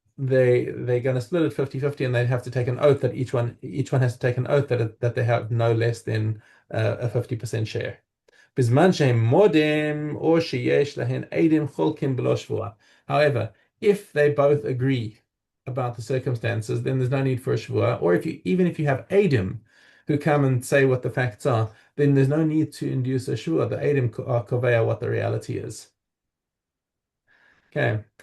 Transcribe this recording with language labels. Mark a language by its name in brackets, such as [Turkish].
[English] they're going to split it 50-50, and they have to take an oath that each one has to take an oath that they have no less than a 50% share. [Hebrew] בזמן שהם מודים או שיש להן עדים חולקים בלא שבועה. [English] However, if they both agree about the circumstances, then there's no need for a shvua. Or even if you have adim who come and say what the facts are, then there's no need to induce a shvua. The adim are koveya what the reality is. Okay.